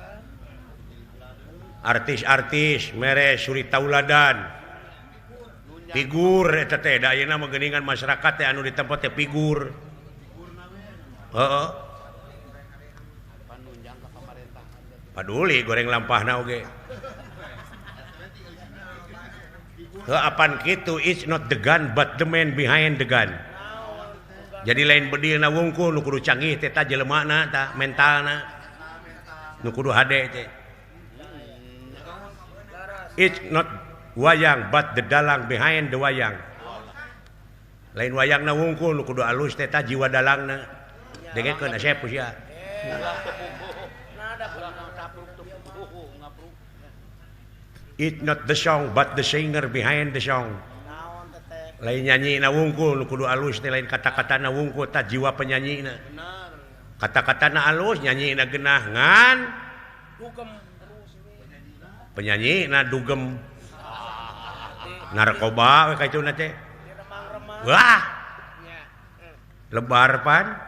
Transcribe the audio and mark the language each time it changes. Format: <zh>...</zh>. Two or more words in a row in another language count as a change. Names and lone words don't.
<su>artis-artis mere suri tauladan figur eta teh da ayeuna mah geuningan masyarakat teh anu di tempat teh figur heeh paduli goreng lampahna oge apan kitu</su> <en>it's not the gun but the man behind the gun.</en> <su>Jadi lain bedilna wungkul nu kudu canggih teh ta jelemana ta mentalna nu kudu hade teh.</su> <en>It's not wayang but the dalang behind the wayang.</en> <su>Lain wayangna wungkul nu kudu alus teh ta jiwa dalangna. Dengekeun asep sia.</su> <en>It's not the song but the singer behind the song.</en> <su>Lain nyanyi na wungkul nu kudu alus teh lain kata-kata na wungkul ta jiwa penyanyina. Kata-kata na alus nyanyi na geunah ngan penyanyi na dugem narkoba we kaituna teh. Wah. Lebar pan.</su>